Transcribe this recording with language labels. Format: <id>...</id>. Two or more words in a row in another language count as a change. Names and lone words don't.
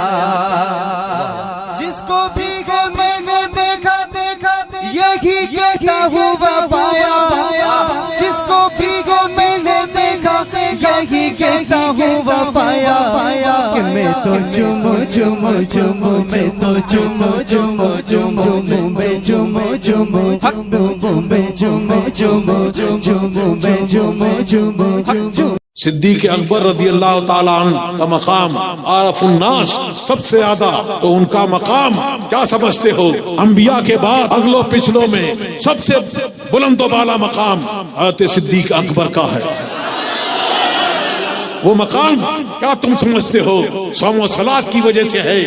<ur>جس کو بھی میں نے دیکھا یہی کہتا ہوا پایا جس کو بھیگو میں نے دیکھا یہی کہتا ہوا پایا کہ میں تو چمو چمو چمو میں تو چمو چمو چمو میں چمو چمو چمو میں چمو چمو چمو میں چمو چمو. صدیق اکبر</ur> <ar>رضی اللہ تعالیٰ عنہ</ar> <ur>کا مقام</ur> <ar>عارف الناس</ar> <ur>سب سے زیادہ تو ان کا مقام کیا سمجھتے ہو انبیاء کے بعد اگلوں پچھلوں میں سب سے بلند و بالا مقام حضرت صدیق اکبر کا ہے. وہ مقام کیا تم سمجھتے ہو صوم و صلات کی وجہ سے ہے؟</ur>